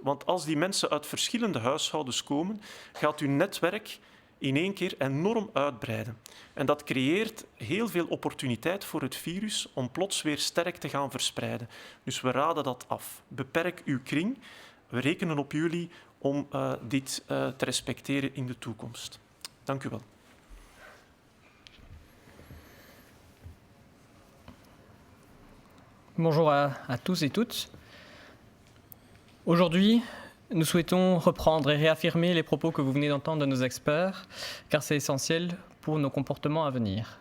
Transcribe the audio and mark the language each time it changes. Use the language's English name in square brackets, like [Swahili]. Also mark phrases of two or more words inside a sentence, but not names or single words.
[Dutch] Want als die mensen uit verschillende huishoudens komen, gaat uw netwerk in één keer enorm uitbreiden. En dat creëert heel veel opportuniteit voor het virus om plots weer sterk te gaan verspreiden. Dus we raden dat af. Beperk uw kring. We rekenen op jullie om dit te respecteren in de toekomst. Dank u wel. [French] Bonjour à tous et toutes. Aujourd'hui, nous souhaitons reprendre et réaffirmer les propos que vous venez d'entendre de nos experts, car c'est essentiel pour nos comportements à venir.